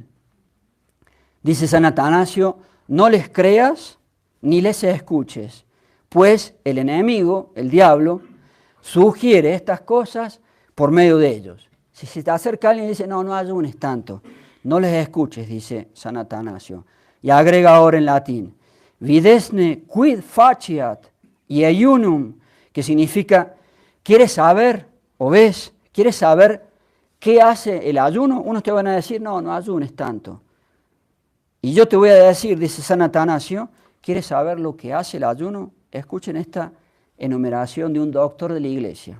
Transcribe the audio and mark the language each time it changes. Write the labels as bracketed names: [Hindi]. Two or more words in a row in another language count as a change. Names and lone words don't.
[Spanish] Dice San Atanasio, no les creas ni les escuches, pues el enemigo, el diablo, sugiere estas cosas por medio de ellos. Si se te acerca alguien y dice, no ayunes tanto, no les escuches, dice San Atanasio. Y agrega ahora en latín, [Latin] videsne quid faciat iejunum, [Spanish] que significa, ¿quieres saber o ves? ¿Quieres saber qué hace el ayuno? Unos te van a decir, no ayunes tanto. Y yo te voy a decir, dice San Atanasio, ¿Quiere saber lo que hace el ayuno? Escuchen esta enumeración de un doctor de la Iglesia.